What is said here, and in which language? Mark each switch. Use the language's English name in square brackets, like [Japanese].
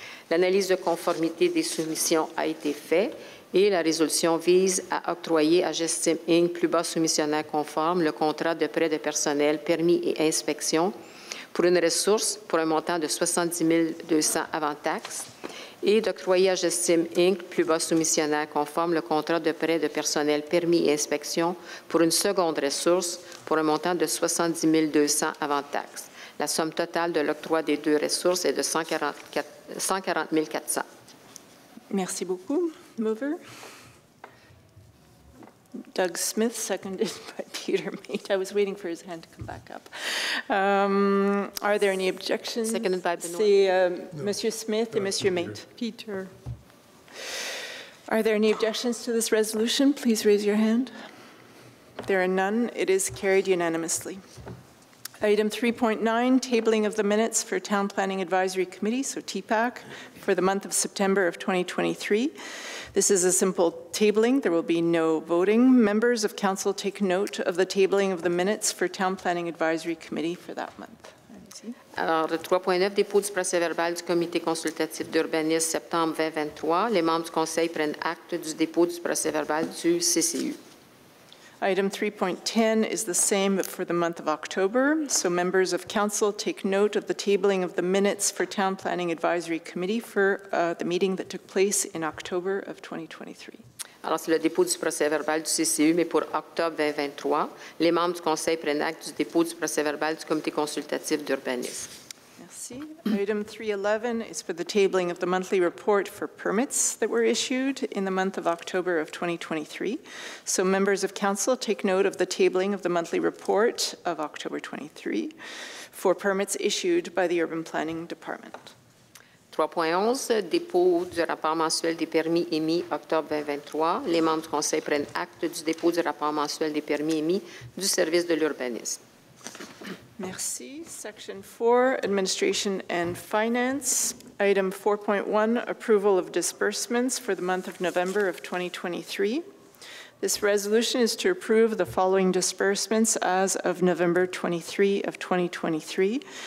[French] L'analyse de conformité des soumissions a été faite et la résolution vise à octroyer à J'estime Inc., plus bas soumissionnaire conforme, le contrat de prêt de personnel, permis et inspection pour une ressource pour un montant de 70 200 avant taxe, et d'octroyer à J'estime Inc., plus bas soumissionnaire conforme, le contrat de prêt de personnel, permis et inspection pour une seconde ressource pour un montant de 70 200 avant taxe. La somme totale de l'octroi des deux ressources est de 140 400. Merci beaucoup. [English] Mover? Doug Smith, seconded by Peter Mate. I was waiting for his hand to come back up. Are there any objections? Seconded by Benoit. [French] C'est Monsieur Smith et Monsieur Mate. [English] Peter. Are there any objections to this resolution? Please raise your hand. There are none. It is carried unanimously. Item 3.9, tabling of the minutes for Town Planning Advisory Committee, so TPAC, for the month of September of 2023. This is a simple tabling. There will be no voting. Members of Council take note of the tabling of the minutes for Town Planning Advisory Committee for that month. [French] Alors, 3.9, dépôt du procès-verbal du Comité consultatif d'urbanisme septembre 2023. Les membres du Conseil prennent acte du dépôt du procès-verbal du CCU. [English] Item 3.10 is the same but for the month of October. So members of Council take note of the tabling of the minutes for Town Planning Advisory Committee for the meeting that took place in October of 2023. [French] Alors, c'est le dépôt du procès-verbal du CCU, mais pour octobre 2023. Les membres du Conseil prennent acte du dépôt du procès-verbal du Comité consultatif d'urbanisme. Merci. [English] Item 311 is for the tabling of the monthly report for permits that were issued in the month of October of 2023. So members of Council take note of the tabling of the monthly report of October 23 for permits issued by the Urban Planning Department. [French] 3.11, dépôt du rapport mensuel des permis émis octobre 2023. Les membres du Conseil prennent acte du dépôt du rapport mensuel des permis émis du service de l'urbanisme. Merci. [English] Section 4, Administration and Finance. Item 4.1, Approval of Disbursements for the month of November of 2023. This resolution is to approve the following disbursements as of November 23 of 2023.